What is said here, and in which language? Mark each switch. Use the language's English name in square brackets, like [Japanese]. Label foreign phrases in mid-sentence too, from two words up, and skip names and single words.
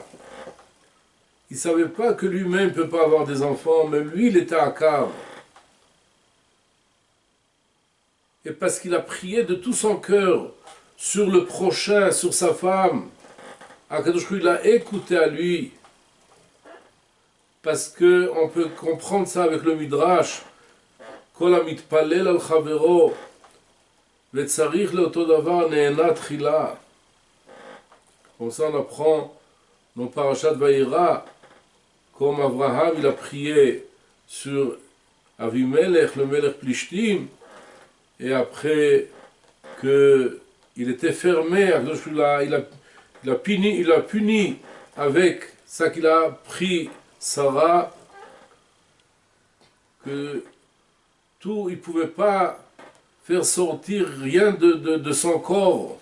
[French] Il ne savait pas que lui-même ne peut pas avoir des enfants, mais lui, il était Akar. Et parce qu'il a prié de tout son cœur sur le prochain, sur sa femme, Akadosh Hu l'a écouté à lui. Parce qu'on peut comprendre ça avec le Midrash. [Hebrew] כל המתפלל על חברו וצריך לאותו דבר נענה תחילה. [French] Comme ça on apprend dans Parashat Vayera, comme Abraham il a prié sur Avimelech, le [Hebrew] מלך פלשתים, [French] et après que il était fermé, il a puni avec ça qu'il a pris Sarah, que tout, il ne pouvait pas faire sortir rien de son corps.